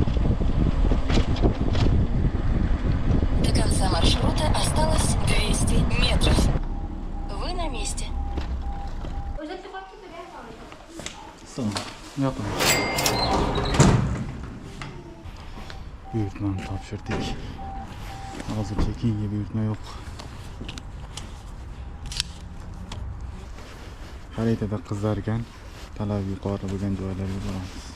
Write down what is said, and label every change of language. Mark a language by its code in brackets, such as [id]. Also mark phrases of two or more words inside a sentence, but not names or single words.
[ru] До конца маршрута осталось 200 метров. Вы на месте. Yapın. [uz] Buyurtmani topshirdik. Hozircha keyingi buyurtma yo'q. Xaritada qizargan, talab yuqori bo'lgan joylarga boramiz.